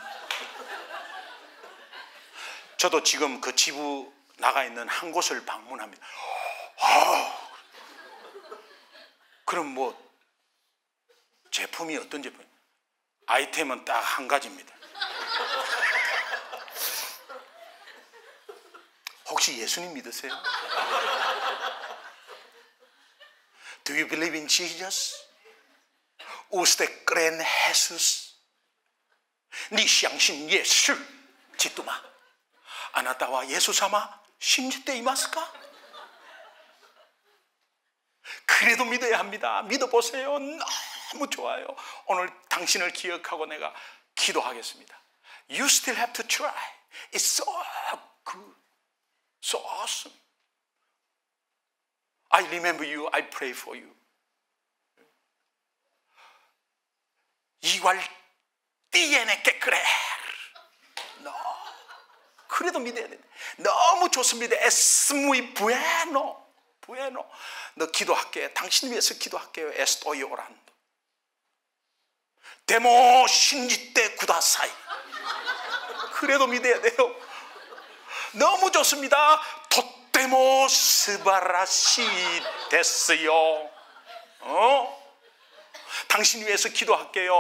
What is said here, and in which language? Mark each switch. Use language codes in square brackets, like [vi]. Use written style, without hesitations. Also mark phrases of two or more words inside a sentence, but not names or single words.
[ko] 저도 지금 그 지부 나가 있는 한 곳을 방문합니다. 아우. 그럼 뭐 제품이 어떤 제품? 아이템은 딱 한 가지입니다. 혹시 예수님 믿으세요? [en] Do you believe in Jesus? [es] Usted cree en Jesús? [zh] 你相信耶稣基督吗？ [ja] あなたは예수様信じていますか? [ko] 그래도 믿어야 합니다. 믿어보세요. 너무 좋아요. 오늘 당신을 기억하고 내가 기도하겠습니다. [en] You still have to try. It's so good. So awesome. I remember you. I pray for you. [es] Igual tiene que creer. No. [ko] 그래도 믿어야 돼. 너무 좋습니다. [es] Es muy bueno. bueno. [ko] 너 기도할게. 당신 위해서 기도할게요. [es] Estoy orando. [ja] でも信じてください. [ko] 그래도 믿어야 돼요. 너무 좋습니다. [ja] とても素晴らしい 됐어요. [ko] 당신 위해서 기도할게요.